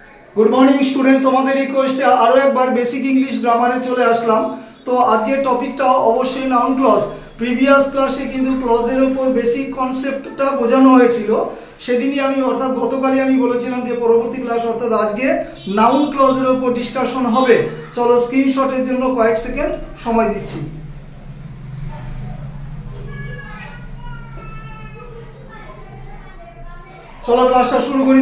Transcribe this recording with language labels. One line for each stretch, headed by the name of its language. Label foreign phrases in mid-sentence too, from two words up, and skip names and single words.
English: good morning students,
Bangla: তুমহারে রিকোয়েস্টে আরো এক বার
English: basic English
Bangla: গ্রামারে চলে আসলাম। তো আজকে টপিকটা অবশ্য
English: noun clause. previous class
Bangla: কিন্তু ক্লজের উপর
English: basic concept
Bangla: বোঝানো হয়েছিল। सेदिनই আমি অর্থাৎ গতকালই আমি বলেছিলাম যে পরবর্তী ক্লাস অর্থাৎ আজকে
English: noun clause
Bangla: উপর ডিসকাশন হবে। চলো স্ক্রিনশটের জন্য কয়েক সেকেন্ড সময় দিচ্ছি। চলো ক্লাসটা শুরু করি।